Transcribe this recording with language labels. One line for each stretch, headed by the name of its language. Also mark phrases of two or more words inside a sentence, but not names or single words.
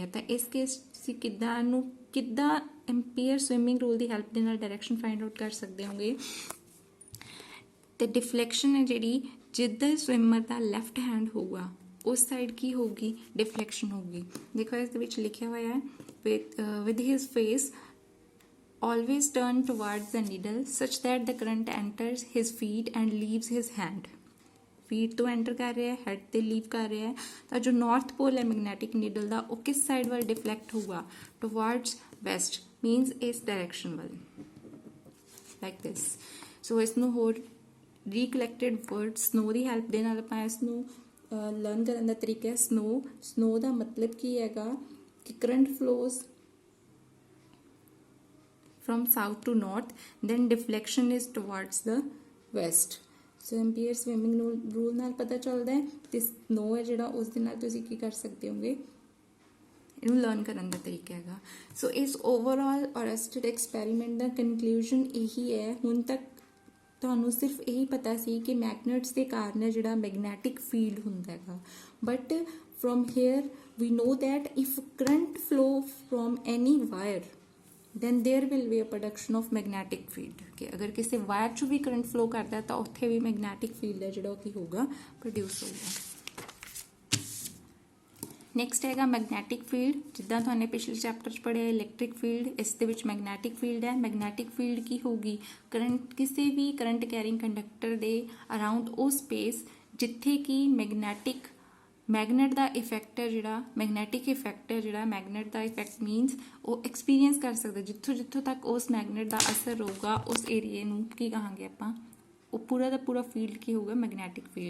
Punjabi: ਤਾਂ ਇਸ ਕੇਸ ਤੁਸੀਂ ਕਿੱਦਾਂ
English: Ampere swimming rule
Punjabi: ਦੀ ਹੈਲਪ ਦੇ ਨਾਲ
English: direction find out
Punjabi: ਕਰ ਸਕਦੇ ਹੋਗੇ ਤੇ ਡਿਫਲੈਕਸ਼ਨ ਹੈ ਜਿਹੜੀ ਜਿੱਦਾਂ ਸਵਿਮਰ ਦਾ
English: left hand
Punjabi: ਹੋਊਗਾ ਉਸ ਸਾਈਡ ਕੀ ਹੋਊਗੀ ਡਿਫਲੈਕਸ਼ਨ ਹੋਊਗੀ। ਦੇਖੋ ਇਸ ਦੇ ਵਿੱਚ ਲਿਖਿਆ ਹੋਇਆ ਹੈ
English: with his face always turn towards the needle such that the current enters his feet and leaves his hand।
Punjabi: ਫੀਟ ਤੋਂ ਐਂਟਰ ਕਰ ਰਿਹਾ ਹੈ ਹੈਡ ਤੇ ਲੀਵ ਕਰ ਰਿਹਾ ਹੈ ਤਾਂ ਜੋ
English: north pole
Punjabi: ਹੈ
English: magnetic needle
Punjabi: ਦਾ ਉਹ ਕਿਸ ਸਾਈਡ ਵੱਲ ਡਿਫਲੈਕਟ ਹੋਊਗਾ
English: towards west means
Punjabi: ਇਸ ਡਾਇਰੈਕਸ਼ਨ ਵੱਲ
English: like this.
Punjabi: ਸੋ ਇਸ ਨੂੰ ਹੋਰ
English: recollected word SNOW
Punjabi: ਦੀ ਹੈਲਪ ਦੇ ਨਾਲ ਆਪਾਂ ਇਸ ਨੂੰ ਲਰਨ ਕਰਨ ਦਾ ਤਰੀਕਾ ਹੈ ਸਨੋ ਦਾ ਮਤਲਬ ਕੀ ਹੈਗਾ ਕਿ
English: current flows from south to north then deflection is towards the west।
Punjabi: so
English: Ampere swimming rule
Punjabi: ਨਾਲ ਪਤਾ ਚੱਲਦਾ ਹੈ ਤੇ ਸਨੋ ਹੈ ਜਿਹੜਾ ਉਸ ਦੇ ਨਾਲ ਤੁਸੀਂ ਕੀ ਕਰ ਸਕਦੇ ਹੋਗੇ ਇਹਨੂੰ ਲਰਨ ਕਰਨ ਦਾ ਤਰੀਕਾ ਹੈਗਾ। ਸੋ ਇਸ
English: overall Oersted experiment
Punjabi: ਦਾ ਕਨਕਲੂਜਨ ਇਹੀ ਹੈ ਹੁਣ ਤੱਕ ਤੁਹਾਨੂੰ ਸਿਰਫ ਇਹੀ ਪਤਾ ਸੀ ਕਿ ਮੈਗਨੇਟਸ ਦੇ ਕਾਰਨ ਜਿਹੜਾ
English: magnetic field
Punjabi: ਹੁੰਦਾ ਹੈਗਾ
English: but from here we know that if current flow from any wire then there will be a production of magnetic field
Punjabi: ਕਿ ਅਗਰ ਕਿਸੇ ਵਾਇਰ 'ਚੋਂ ਵੀ
English: current flow
Punjabi: ਕਰਦਾ ਤਾਂ ਉੱਥੇ ਵੀ
English: magnetic field
Punjabi: ਹੈ ਜਿਹੜਾ ਉਹ ਕੀ ਹੋਊਗਾ ਪ੍ਰੋਡਿਊਸ ਹੋਊਗਾ। ਨੈਕਸਟ ਹੈਗਾ
English: magnetic field,
Punjabi: ਜਿੱਦਾਂ ਤੁਹਾਨੇ ਪਿਛਲੇ ਚੈਪਟਰ 'ਚ ਪੜ੍ਹਿਆ
English: electric field,
Punjabi: ਇਸ ਦੇ ਵਿੱਚ
English: magnetic field
Punjabi: ਹੈ।
English: magnetic field
Punjabi: ਕੀ ਹੋਊਗੀ, ਕਰੰਟ ਕਿਸੇ ਵੀ
English: current carrying conductor
Punjabi: ਦੇ ਅਰਾਊਂਡ ਉਹ ਸਪੇਸ ਜਿੱਥੇ ਕਿ ਮੈਗਨੇਟ ਦਾ ਇਫੈਕਟ ਹੈ ਜਿਹੜਾ
English: magnetic effect
Punjabi: ਹੈ ਜਿਹੜਾ ਮੈਗਨੇਟ ਦਾ
English: effect means
Punjabi: ਉਹ ਐਕਸਪੀਰੀਅੰਸ ਕਰ ਸਕਦਾ, ਜਿੱਥੋਂ ਤੱਕ ਉਸ ਮੈਗਨੇਟ ਦਾ ਅਸਰ ਰਹੂਗਾ ਉਸ ਏਰੀਏ ਨੂੰ ਕੀ ਕਹਾਂਗੇ ਆਪਾਂ, ਉਹ ਪੂਰਾ ਦਾ ਪੂਰਾ ਫੀਲਡ ਕੀ ਹੋਊਗਾ,
English: magnetic field.